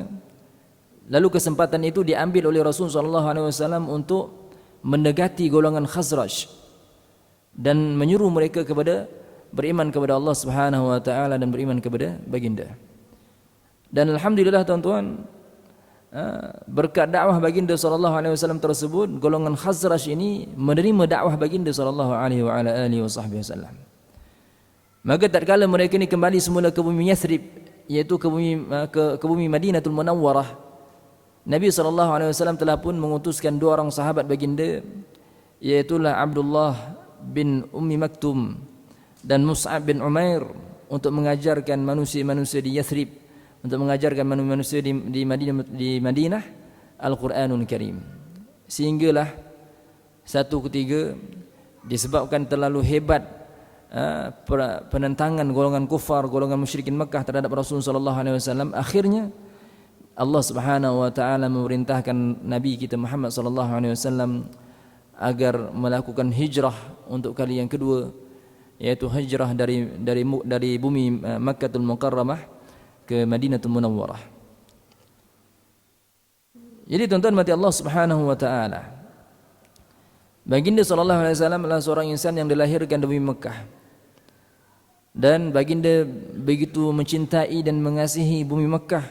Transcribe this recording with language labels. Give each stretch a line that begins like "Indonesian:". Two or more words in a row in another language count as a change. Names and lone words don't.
Malay: Lalu kesempatan itu diambil oleh Rasulullah SAW untuk mendekati golongan Khazraj dan menyuruh mereka kepada beriman kepada Allah
Arabic: سبحانه وتعالى
Malay: dan beriman kepada baginda. Dan alhamdulillah tuan-tuan, berkat dakwah baginda
Arabic: صلى الله عليه وسلم
Malay: tersebut, golongan Khazraj ini menerima dakwah baginda
Arabic: صلى الله عليه وسلم.
Malay: Maka tatkala mereka ini kembali semula ke bumi Yathrib, yaitu ke bumi Madinatul Munawwarah, Nabi
Arabic: صلى الله عليه وسلم
Malay: telah pun mengutuskan dua orang sahabat baginda, yaitu Abdullah bin Ummi Maktum dan Mus'ab bin Umair, untuk mengajarkan manusia-manusia di Yathrib, untuk mengajarkan manusia di Madinah Al-Quranul Karim. Sehinggalah satu ketiga disebabkan terlalu hebat penentangan golongan kufar, golongan musyrikin Mekah terhadap Rasulullah
Arabic: صلى الله عليه وسلم,
Malay: akhirnya Allah
Arabic: سبحانه وتعالى
Malay: memerintahkan Nabi kita Muhammad
Arabic: صلى الله عليه وسلم
Malay: agar melakukan hijrah untuk kali yang kedua, yaitu hijrah dari bumi Makkahul Mukarramah ke Madinatul Munawwarah. Jadi tuan-tuan mati Allah
Arabic: سبحانه وتعالى,
Malay: baginda
Arabic: صلى الله عليه وسلم
Malay: adalah seorang insan yang dilahirkan di bumi Mekah, dan baginda begitu mencintai dan mengasihi bumi Mekah.